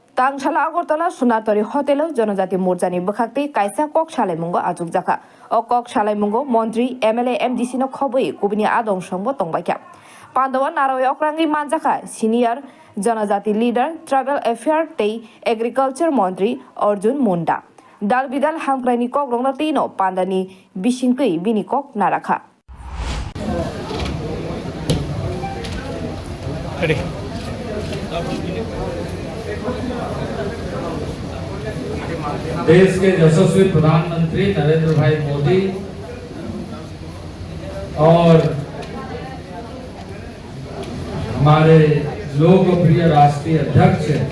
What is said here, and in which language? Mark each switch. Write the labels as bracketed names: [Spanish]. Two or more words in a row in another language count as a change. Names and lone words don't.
[Kok Borok] तांगशाला आगरतला सोनातरी हटेल जनजाति मोर्चानि बखाक्ति कायसा कक सालायमुंगो आजुक जाखा अ कक सालायमुंगो मंत्री एमएलए एमडीसी नो खबई कुबिनी आदं संबो तंबायखा पांडवा नाराय अक्रांगी मानजाखा सीनियर जनजाति लीडर [English] tribal affair [Kok Borok] तै एग्रीकल्चर मंत्री अर्जुन मुंडा दाल बिदाल हांक्राइनि कक रंगना तीनो पांडानि बिसिंकै बिनि कक नाराखा [Hindi] देश के यशस्वी प्रधानमंत्री नरेंद्र भाई मोदी और हमारे लोकप्रिय राष्ट्रीय अध्यक्ष